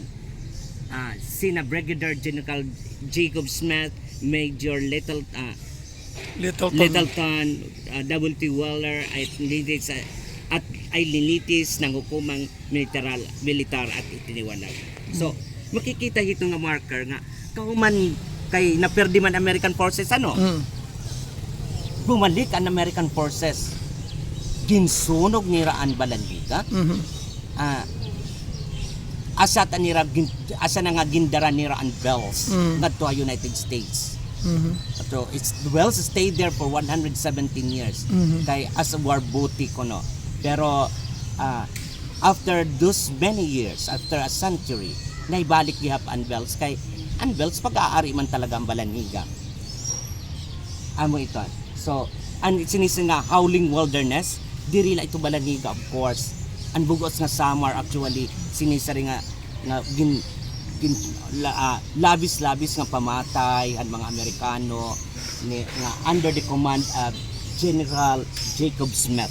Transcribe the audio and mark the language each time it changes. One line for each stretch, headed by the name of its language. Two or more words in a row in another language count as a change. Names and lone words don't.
Filipino: Sina Brigadier General Jacob Smith, Major Littleton, W.T. Weller at ay linitis ng hukumang militar at itiniwalag.
Waray: So, makikita ito nga marker nga kauman kay naperdi man
English: American forces
Waray: bumalik ang
English: American forces
Waray: ginsunog nira ang Balangiga. Asa na nga gindara nira ang Bells ngadto sa United States.
English: So it's Wells stayed there for 117 years kay as a war booty kono. Pero after those many years, after a century,
Waray: naibalik gihap ang Bells kay ang Bells pag-aari man talaga ang Balangiga. Amo ito. So and sinising nga
English: howling wilderness
Waray: diri la ito Balangiga
English: of course.
Waray: Ang bugos nga Samar actually sinisari nga labis-labis nga pamatay ang mga Amerikano nga
English: under the command of General Jacob Smith.